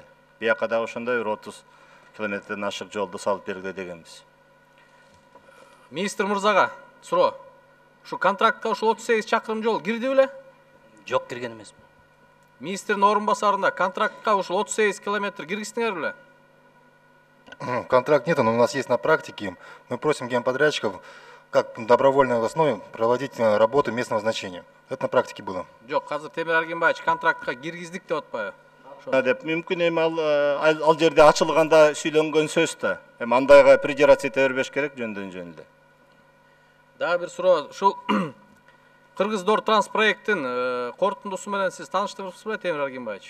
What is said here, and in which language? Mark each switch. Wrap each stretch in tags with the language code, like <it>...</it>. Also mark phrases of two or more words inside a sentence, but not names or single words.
<ky>Бияка дагы ошондой 30 километрден ашык жолду салып бергиле дегенбиз. Министр мырзага суроо. Ушу контрактка ушул 38 чакырым жол кирди беле? Жок, кирген эмес. Министрдин орун басарында контрактка ушул 38 километр киргиздиңер беле?</ky> <ru>Контракт нет, но у нас есть на практике. Мы просим генподрядчиков, как на добровольной основе, проводить работы местного значения. Это на практике было.</ru> <ky>Жок, азыр Темир Аргимбаевич контрактка киргиздик деп атпайбы? Деп мүмкүн эми ал жерде ачылганда сүйлөнгөн сөз да. Эми андайга придираться эте бербеш керек жөндөн-жөнүндө. Дагы бир суроо, ушул Кыргыз-Дор транс проекттин корутундусу менен сиз тааныштыңызбы, Темир Аргимбаевич?</ky>